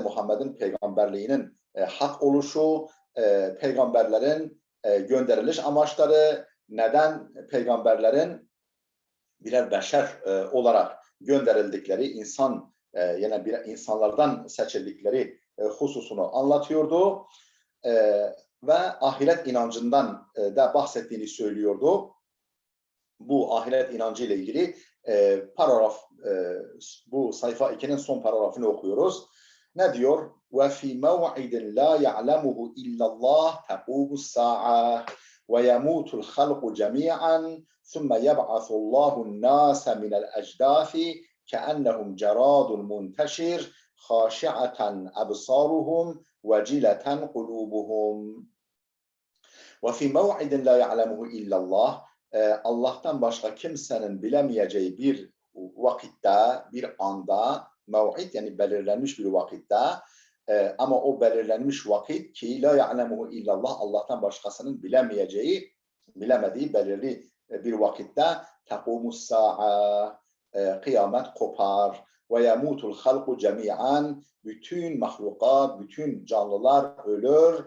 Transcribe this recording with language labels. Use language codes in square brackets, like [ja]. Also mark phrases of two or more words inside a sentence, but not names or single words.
[tr] Muhammed'in peygamberliğinin hak oluşu, peygamberlerin gönderiliş amaçları, neden peygamberlerin birer beşer olarak gönderildikleri, insanlardan seçildikleri hususunu anlatıyordu. Ve ahiret inancından da bahsettiğini söylüyordu. Bu ahiret inancı ile ilgili bu sayfa 2'nin son paragrafını okuyoruz. Ne diyor? [ar] وَفِي مَوْعِدٍ لَا يَعْلَمُهُ إِلَّا اللّٰهِ تَقُومُ السَّاعَةِ وَيَمُوتُ الْخَلْقُ جَمِيعًا ثُمَّ يَبْعَثُ اللّٰهُ النَّاسَ مِنَ الْأَجْدَاثِ كَأَنَّهُمْ جَرَادٌ مُنْتَشِرٌ خَاشِعَةً أَبْصَارُهُمْ وَجِلَةً قُلُوبُهُمْ وَفِي مَوْعِدٍ لَا يَعْلَمُهُ إِلَّا اللّٰهِ [tr] Allah'tan başka kimsenin bilemeyeceği bir vakitte, bir anda, mev'id yani belirlenmiş bir vakitte, ama o belirlenmiş vakit ki [ar] لا يعلمه إلا الله, [tr] Allah'tan başkasının bilemediği belirli bir vakitte [ar] تقوم الساعة, [tr] kıyamet kopar ve [ar] يموت الخلق جميعا, [tr] bütün mahlukat, bütün canlılar ölür.